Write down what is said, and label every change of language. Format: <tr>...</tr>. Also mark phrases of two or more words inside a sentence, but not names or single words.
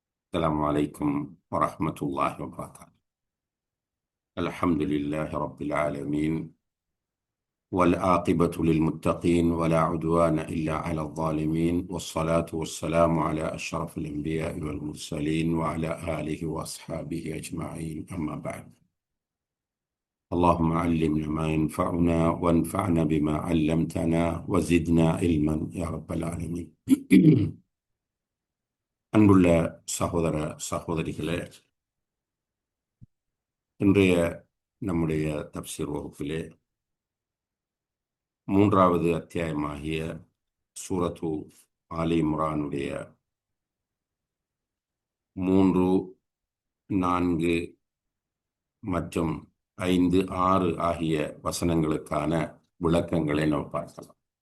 <ar>السلام عليكم ورحمة الله وبركاته. الحمد لله رب العالمين، والعاقبة للمتقين، ولا عدوان إلا على الظالمين، والصلاة والسلام على أشرف الأنبياء والمرسلين وعلى آله وأصحابه أجمعين، أما بعد. اللهم علمنا ما ينفعنا وانفعنا بما علمتنا وزدنا علما يا رب العالمين.</ar> <ta>அன்புள்ள சகோதர சகோதரிகளே, இன்றைய நம்முடைய தப்சீர் வகுப்பிலே மூன்றாவது அத்தியாயமாகிய சூரத்து ஆலி இம்ரானுடைய 3, 4 மற்றும் 5, 6 ஆகிய வசனங்களுக்கான விளக்கங்களை நாம் பார்க்கலாம்.</ta>